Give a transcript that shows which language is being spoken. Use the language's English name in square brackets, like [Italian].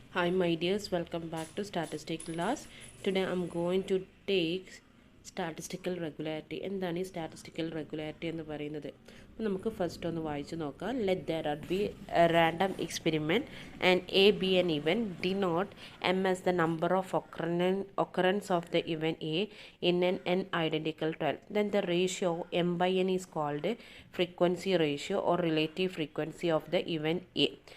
[English] Hi my dears, welcome back to statistics class. Today I'm going to take statistical regularity. [Malayalam] എന്താണ് ഈ statistical regularity എന്ന് പറയുന്നത്? അപ്പോൾ നമുക്ക് ഫസ്റ്റ് ഒന്ന് വായിച്ചു നോക്കാം. [English] Let there be a random experiment and A be an event. Denote M as the number of occurrence of the event A in an n identical trial. Then the ratio M by n is called frequency ratio or relative frequency of the event A.